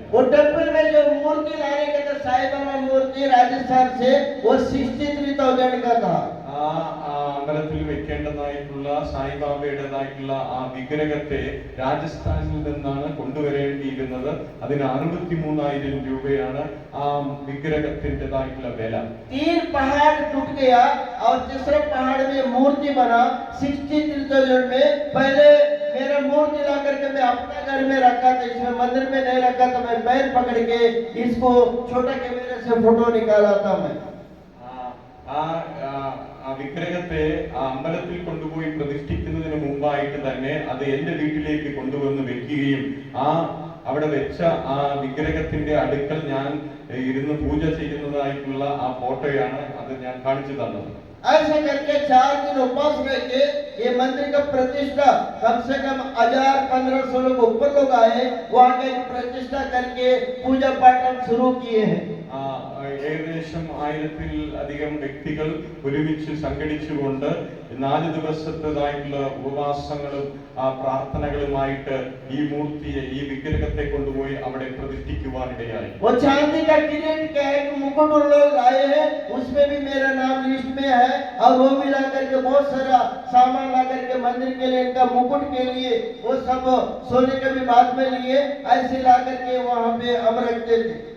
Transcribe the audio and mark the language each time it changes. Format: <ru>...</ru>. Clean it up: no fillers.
<hi>वो टेम्पल में जो मूर्ति लाने का था, साई बाबा मूर्ति राजस्थान से, वो 63,000 का था.</hi> <ml>ആ അമ്പലത്തിൽ വെക്കേണ്ടതായിട്ടുള്ള സായിബാബയുടേതായിട്ടുള്ള ആ വിഗ്രഹത്തെ രാജസ്ഥാനിൽ നിന്നാണ് കൊണ്ടുവരേണ്ടിയിരുന്നത്. അതിന് 63,000 രൂപയാണ് ആ വിഗ്രഹത്തിൻ്റെതായിട്ടുള്ള വില.</ml> <hi>3 पहाड़ टूट गया और तीसरा पहाड़ में मूर्ति बना 63,000 में. पहले मेरा मूर्ति ला करके मैं अपना घर में रखा था. इसमें मंदिर में नहीं रखा था. मैं पैर पकड़ के इसको छोटा कैमरे से फोटो निकाला था मैं.</hi> <ml>ആ വിഗ്രഹത്തെ ആ അമ്പലത്തിൽ കൊണ്ടുപോയി പ്രതിഷ്ഠിക്കുന്നതിന് മുമ്പായിട്ട് തന്നെ അത് എന്റെ വീട്ടിലേക്ക് കൊണ്ടുവന്ന് വെക്കുകയും അവിടെ വെച്ച ആ വിഗ്രഹത്തിന്റെ അടുക്കൽ ഞാൻ ഇരുന്ന് പൂജ ചെയ്യുന്നതായിട്ടുള്ള ആ ഫോട്ടോയാണ് അത് ഞാൻ കാണിച്ചു തന്നത്.</ml> <hi>ऐसे करके 4 दिन उपवास रह के ये मंदिर का प्रतिष्ठा कम से कम 1000-1500 लोग ऊपर लोग आए. वहाँ के प्रतिष्ठा करके पूजा पाठ हम शुरू किए हैं.</hi> <ml>ഏകദേശം 1000-ൽ-അധികം വ്യക്തികൾ ഒരുമിച്ച് സംഘടിച്ചുകൊണ്ട് 4 ദിവസത്തേതായിട്ടുള്ള ഉപവാസങ്ങളും പ്രാർത്ഥനകളുമായിട്ട് ഈ മൂർത്തിയെ ഈ വിഗ്രഹത്തെ കൊണ്ടുപോയി അവിടെ പ്രതിഷ്ഠിക്കുവാനിടയായി.</ml> <hi>वो चांदी का किरीट क्या है कि मुकुट लोग लाए हैं. उसमें भी मेरा नाम लिस्ट में है और वो भी ला करके बहुत सारा सामान ला करके मंदिर के लिए, इनका मुकुट के लिए वो सब सोने के भी बाद में लिए, ऐसे ला करके वहाँ पे हम रखते थे।</hi>